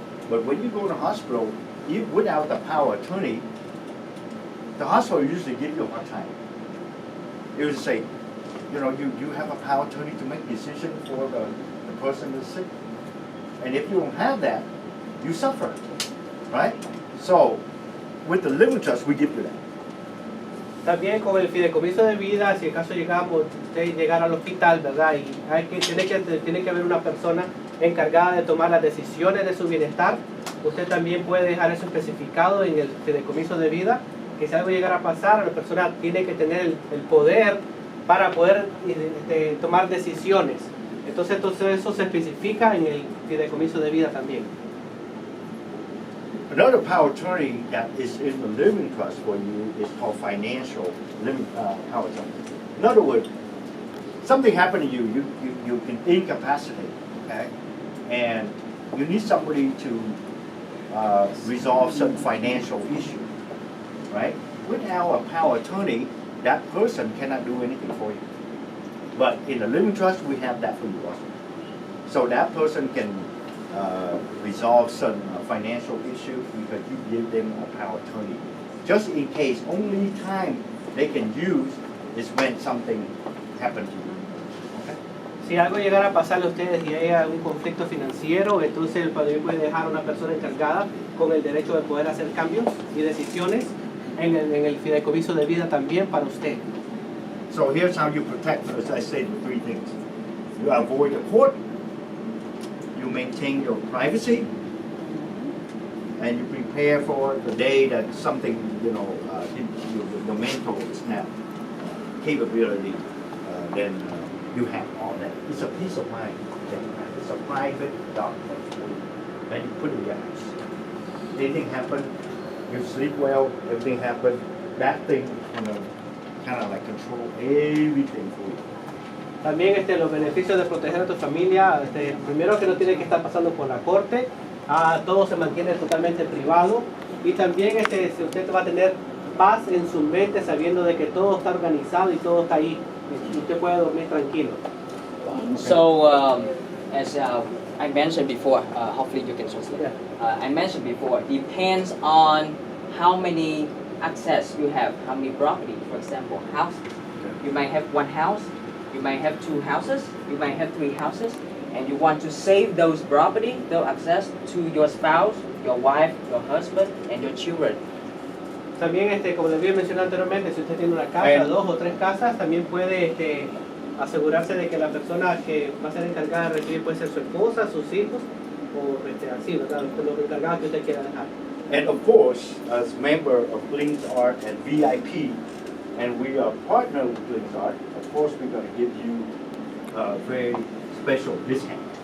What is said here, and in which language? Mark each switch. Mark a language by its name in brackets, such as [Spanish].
[English] But when you go to the hospital, without the power of attorney, the hospital usually give you a hard time. It would say, you know, you have a power of attorney to make decision for the person that's sick. And if you don't have that, you suffer, right? So, with the living trust, we give you that. [Spanish] También con el fideicomiso de vida, si acaso llegamos, usted llegar al hospital, ¿verdad? Y tiene que haber una persona encargada de tomar las decisiones de su bienestar. Usted también puede dejar eso especificado en el fideicomiso de vida, que si algo llegara a pasar, la persona tiene que tener el poder para poder tomar decisiones. Entonces eso se especifica en el fideicomiso de vida también. [English] Another power of attorney that is in the living trust for you is called financial living power of attorney. In other words, something happened to you can incapacitate, okay? And you need somebody to resolve some financial issue, right? Without a power of attorney, that person cannot do anything for you. But in the living trust, we have that for you also. So that person can resolve some financial issue because you give them a power of attorney. Just in case, only time they can use is when something happened to you. Okay? [Spanish] Si algo llegara a pasarle a ustedes y hay un conflicto financiero, entonces el padre puede dejar a una persona encargada con el derecho de poder hacer cambios y decisiones en el fideicomiso de vida también para usted. [English] So here's how you protect, as I said, three things. You avoid the court, you maintain your privacy, and you prepare for the day that something, your mental snap capability, then you have all that. It's a peace of mind that you have. It's a private document for you. Then you put it in your house. Anything happen, you sleep well, everything happen, that thing, kind of like control everything for you. [Spanish] También los beneficios de proteger a tu familia, primero que no tiene que estar pasando por la corte, todo se mantiene totalmente privado, y también si usted va a tener paz en su mente sabiendo de que todo está organizado y todo está ahí, y usted puede dormir tranquilo. [English] So, as I mentioned before, hopefully you can translate. Yeah. I mentioned before, depends on how many access you have, how many property. For example, house. You might have one house, you might have two houses, you might have three houses, and you want to save those property, those access to your spouse, your wife, your husband, and your children. [Spanish] También, como les había mencionado anteriormente, si usted tiene una casa, dos o tres casas, también puede asegurarse de que la persona que va a ser encargada de recibir puede ser su esposa, sus hijos, o así, ¿verdad? Los encargados que usted quiera dejar. [English] And of course, as member of Bling's Art and VIP, and we are partner with Bling's Art, of course we're going to give you a very special discount.